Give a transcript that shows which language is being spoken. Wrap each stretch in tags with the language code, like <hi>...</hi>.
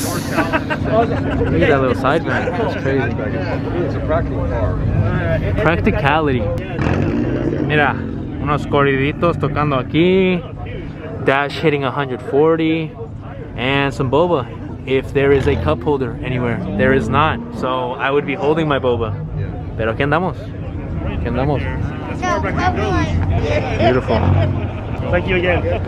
<en>Look at that little side vent. That's crazy. It's a practical car. Practicality.</en> <es>Mira, unos corriditos tocando aquí.</es> <en>Dash hitting 140. And some boba. If there is a cup holder anywhere. There is not. So I would be holding my boba.</en> <es>Pero aquí andamos. Aquí andamos.</es> <en>Beautiful. Thank you again.</en>